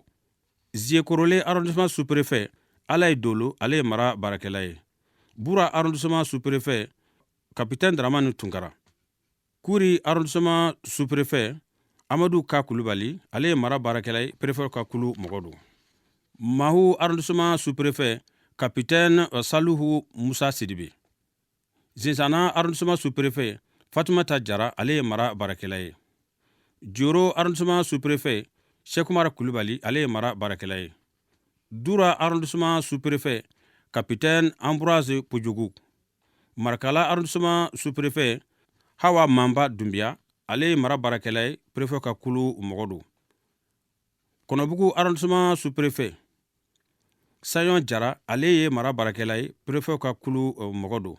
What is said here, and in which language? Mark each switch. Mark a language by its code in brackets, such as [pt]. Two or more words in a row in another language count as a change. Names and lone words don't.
[bm] Ziekorole [fr] arrondissement sous-préfet [bm] Alaye Dolo ale ye mara barakɛla ye. [fr] Boura arrondissement sous-préfet capitaine Dramane Tunkara. [bm] Kouri [fr] arrondissement sous-préfet [bm] Amadou Ka Koulibaly ale ye mara barakɛla ye préfet ka kulu mɔgɔ don. [fr] Mahou arrondissement sous-préfet capitaine Saluhu Moussa Sidibe. [bm] Zinsana [fr] arrondissement sous-préfet [bm] Fatoumata Diarra ale ye mara barakɛla ye. Dioro [fr] arrondissement sous-préfet [bm] Cheikh Oumar Koulibaly ale ye mara barakɛla ye. [fr] Doura arrondissement sous-préfet capitaine Ambroise Poudjougou. [bm] Markala [fr] arrondissement sous-préfet [bm] Hawa Mamba Doumbia ale ye mara barakɛla ye préfet ka kulu mɔgɔ don. Konobugu [fr] arrondissement sous-préfet [bm] Sayon Diarra ale ye mara barakɛla ye préfet ka kulu mɔgɔ don.